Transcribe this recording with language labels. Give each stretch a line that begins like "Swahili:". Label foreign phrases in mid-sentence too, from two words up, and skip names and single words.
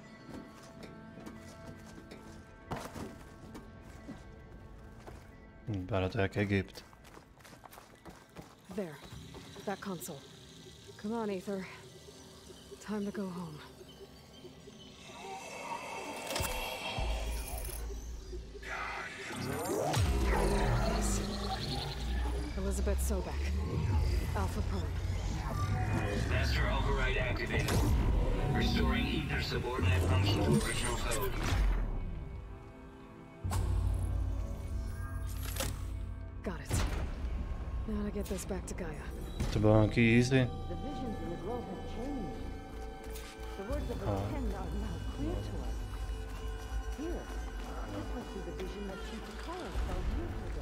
Czech: Vypadá to jak Egypt.
English: There. That console. Come on, Aether. Time to go home. Yes. Elizabeth Sobek. Alpha Prime. Master override activated. Restoring Ether subordinate function to original code. Got it. Now Gotta get this back to Gaia.
Czech: To bylo nějaký easy.
English: The visions in the grove have changed. The words of the Ten are now clear to us. Here, this must be the vision that Chief Krmelec saw years ago.